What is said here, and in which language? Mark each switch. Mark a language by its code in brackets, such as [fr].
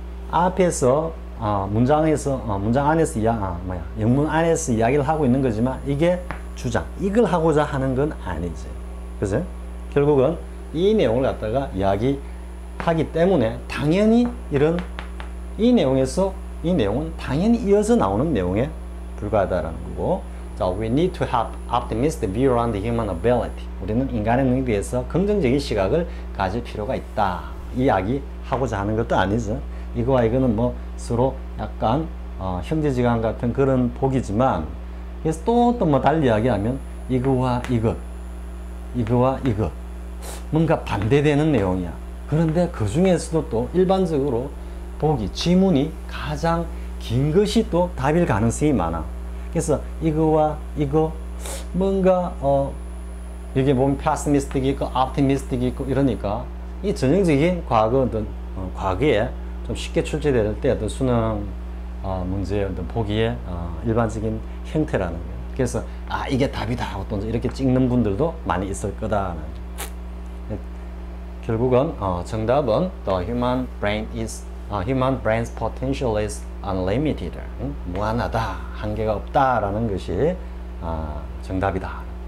[ko] 앞에서 문장 안에서 영문 안에서 이야기를 하고 있는 거지만 이게 주장, 이걸 하고자 하는 건 아니지. 그죠? 결국은 이 내용을 갖다가 이야기하기 때문에 당연히 이 내용은 당연히 이어져 나오는 내용에 불과하다라는 거고. [en] 자, we need to have optimistic view on the human ability. [ko] 우리는 인간의 능력에 대해서 긍정적인 시각을 가질 필요가 있다. 이야기하고자 하는 것도 아니죠. 이거와 이거는 뭐 서로 약간 형제지간 같은 그런 복이지만, 그래서 또 뭐 달리 이야기하면 이거와 이거 뭔가 반대되는 내용이야. 그런데 그 중에서도 또 일반적으로 지문이 가장 긴 것이 또 답일 가능성이 많아. 그래서 이거와 이거 뭔가 여기 보면 pessimistic 있고 optimistic 있고 이러니까 이 전형적인 과거에 좀 쉽게 출제될 때 어떤 수능 문제의 어떤 보기의 일반적인 형태라는 거예요. 그래서 이게 답이다 하고 또 이렇게 찍는 분들도 많이 있을 거다. 결국은 정답은 [en] the human brain's potential is unlimited. [ko] 무한하다, 한계가 없다라는 것이 정답이다.